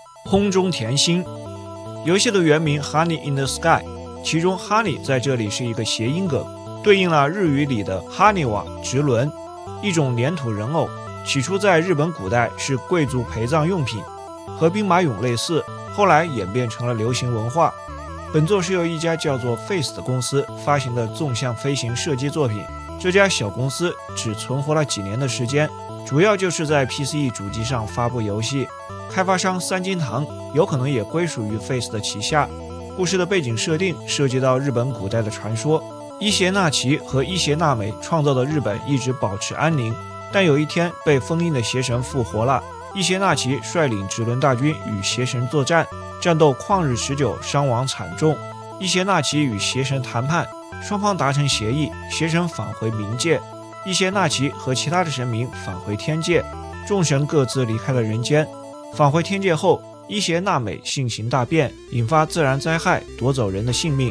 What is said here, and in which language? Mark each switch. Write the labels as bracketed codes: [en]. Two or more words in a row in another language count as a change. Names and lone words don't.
[zh] 空中甜心。遊戲的原名 Honey in the Sky，其中 Honey 在這裡是一個諧音梗，對應了日語裡的哈尼瓦直輪，一種粘土人偶。起初在日本古代是貴族陪葬用品，和兵馬俑類似，後來演變成了流行文化。本作是由一家叫做 Face 的公司发行的纵向飞行射击作品。这家小公司只存活了几年的时间，主要就是在 PCE 主機上發布遊戲。開發商三金堂有可能也歸屬於 Face 的旗下。故事的背景設定涉及到日本古代的傳說，伊邪那岐和伊邪那美創造的日本一直保持安寧，但有一天被封印的邪神復活了。伊邪那岐率領直輪大軍與邪神作戰，戰鬥曠日持久，傷亡慘重。伊邪那岐與邪神談判，雙方達成協議，邪神返回冥界，伊邪那岐和其他的神明返回天界，眾神各自離開了人間。返回天界後，伊邪那美性情大變，引發自然災害，奪走人的性命。